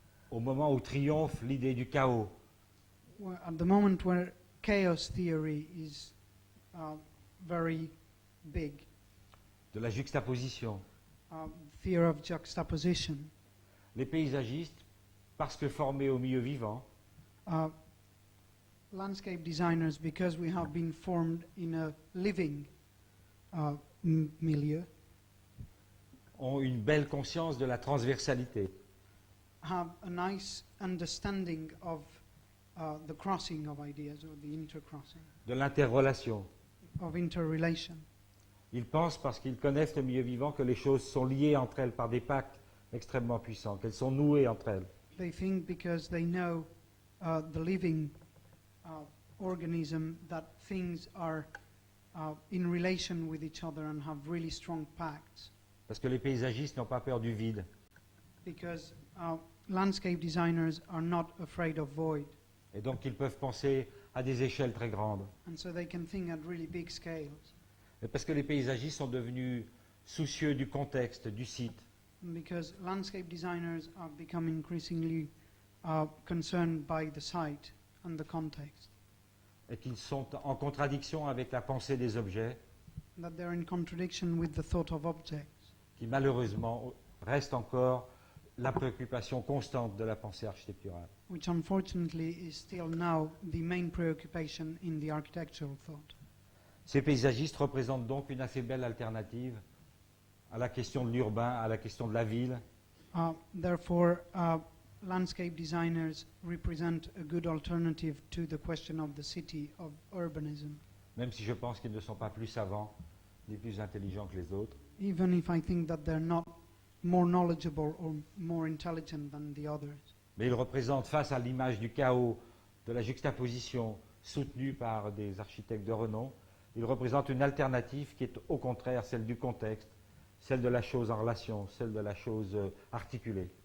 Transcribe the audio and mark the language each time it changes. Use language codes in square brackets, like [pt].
[fr] au moment où triomphe l'idée du chaos, [en] At the moment where chaos theory is very big, [fr] de la juxtaposition, [en] fear of juxtaposition, [fr] les paysagistes, parce que formés au milieu vivant, [en] landscape designers, because we have been formed in a living milieu, [fr] ont une belle conscience de la transversalité, [en] have a nice understanding of the crossing of ideas or the intercrossing, [fr] de l'interrelation. [en] of interrelation. [fr] Ils pensent, parce qu'ils connaissent le milieu vivant, que les choses sont liées entre elles par des pactes extrêmement puissants, qu'elles sont nouées entre elles. [en] They think because they know the living organism that things are in relation with each other and have really strong pacts. [fr] Parce que les paysagistes n'ont pas peur du vide. [en] Because landscape designers are not afraid of void. [fr] Et donc ils peuvent penser à des échelles très grandes. [en] And so they can think at really big scales. [fr] Et parce que les paysagistes sont devenus soucieux du contexte, du site. [en] Because landscape designers have become increasingly concerned by the site and the context. [fr] Et qu'ils sont en contradiction avec la pensée des objets, [en] That they're in contradiction with the thought of objects, [fr] qui malheureusement reste encore la préoccupation constante de la pensée architecturale. [en] which unfortunately is still now the main preoccupation in the architectural thought. [fr] Ces paysagistes représentent donc une assez belle alternative à la question de l'urbain, à la question de la ville, [en] Therefore, landscape designers represent a good alternative to the question of the city, of urbanism, [fr] même si je pense qu'ils ne sont pas plus savants ni plus intelligents que les autres. [en] even if I think that they're not more knowledgeable or more intelligent than the others. [fr] Mais ils représentent, face à l'image du chaos, de la juxtaposition soutenue par des architectes de renom, ils représentent une alternative qui est au contraire celle du contexte, celle de la chose en relation, celle de la chose articulée.